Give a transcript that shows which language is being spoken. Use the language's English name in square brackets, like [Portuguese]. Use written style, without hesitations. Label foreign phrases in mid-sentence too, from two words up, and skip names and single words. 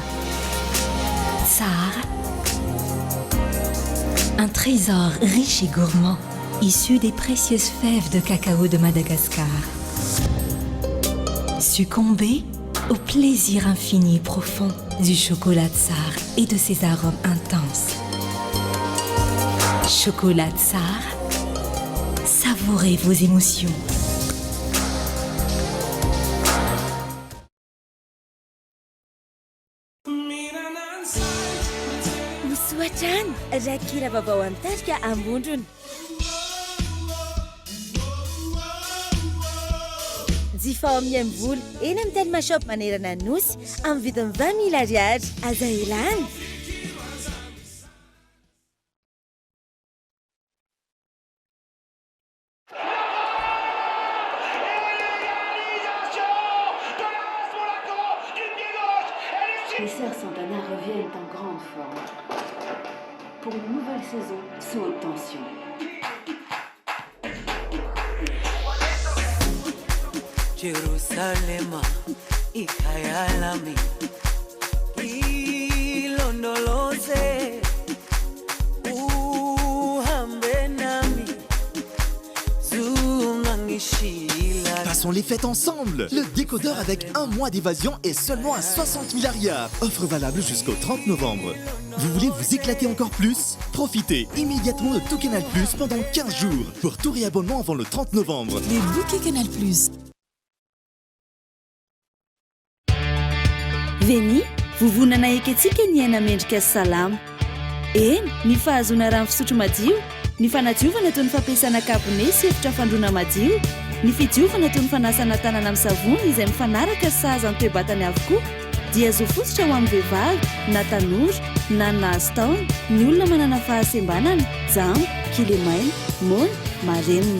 [French] Tsar, un trésor riche et gourmand, issu des précieuses fèves de cacao de Madagascar. Succombez au plaisir infini et profond du chocolat Tsar et de ses arômes intenses. Chocolat Tsar, savourez vos émotions. [Malagasy] Misoatrany rakira vaovao antarika ambondrony. Jifa ao amin'ny voly eny amin'ny Telma Shop manerana nosy amin'ny vidiny 20 000 ariary. Aza elany. [French] Les sœurs Santana reviennent en grande forme pour une nouvelle saison sous haute tension. [Zulu] Jerusalema ikayalami ilondoloze uhambe nami zungangishila. [French] Passons les fêtes ensemble. Le décodeur avec un mois d'évasion est seulement à 60 milliards. Offre valable jusqu'au 30 novembre. Vous voulez vous éclater encore plus? Profitez immédiatement de tout Canal Plus pendant 15 jours pour tout réabonnement avant le 30 novembre. Les bouquets Canal Plus. Veni, [Malagasy] vovonana eketsika ny aina mendrika salama. Eny, ny fahazona rano fisotro madio, ny fanadiovana toy ny fampiasana kabone sy efitra fandroana madio, ny fidiovana toy ny fanasana tanana amin'ny savony izay mifanaraka sahaza ny toe-batany avokoa dia azo fototra ho amin'ny vehivavy na tanora na nahazo taona ny olona manana fahasembanana jamba, kilemaina, mona, marenina.